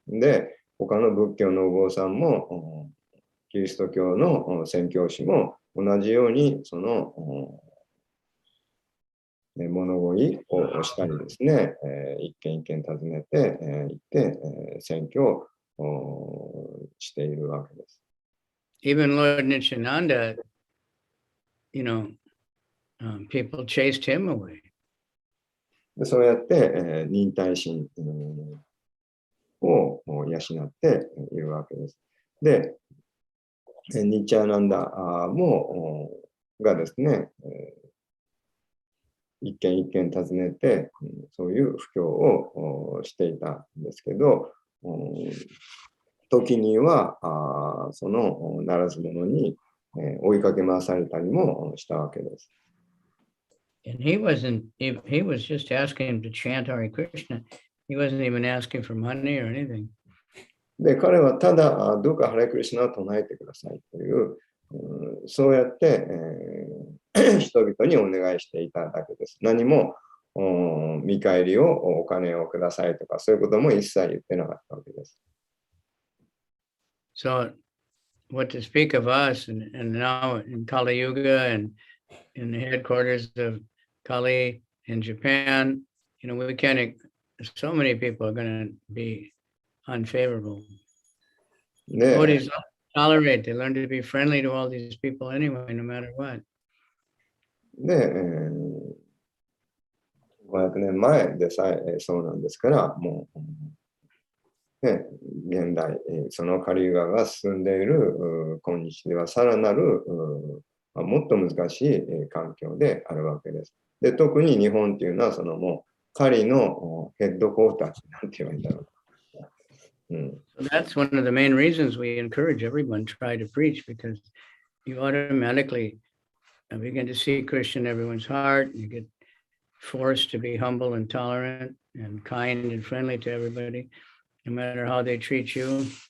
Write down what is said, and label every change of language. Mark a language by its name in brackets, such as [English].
[Japanese] で、他の仏教のお坊さんも、キリスト教の宣教師も同じようにその物乞いをしたりですね、一軒一軒訪ねて、行って宣教をしているわけです。 [English] Even Lord Nityananda, people chased him away. [Japanese] でそうやって、忍耐心を養っているわけです。で、ニッチャーナンダもがですね、一軒一軒訪ねて、そういう布教をしていたんですけど、時にはそのならず者に追いかけ回されたりもしたわけです。 [English] And he was just asking him to chant Hare Krishna. He wasn't even asking for money or anything. [Japanese] で、彼はただ、どうかハレクリシナを唱えてくださいという、そうやって、人々にお願いしていただけです。何も見返りをお金をくださいとか、そういうことも一切言ってなかったわけです。 [English] So, what to speak of us, and now in Kali Yuga and in the headquarters of Kali in Japan, we can't, so many people are going to be unfavorable. Devotees don't tolerate, they learn to be friendly to all these people anyway, no matter what. [Japanese] で、500年前でさえそうなんですから、もう、ね、現代、そのカリユガが進んでいる今日ではさらなるもっと難しい環境であるわけです。で、特に日本っていうのは、そのもう、カリのヘッドクォーターなんて言えばいいんだろう。 [English] So that's one of the main reasons we encourage everyone to try to preach, because you automatically begin to see Krishna in everyone's heart. You get forced to be humble and tolerant and kind and friendly to everybody, no matter how they treat you.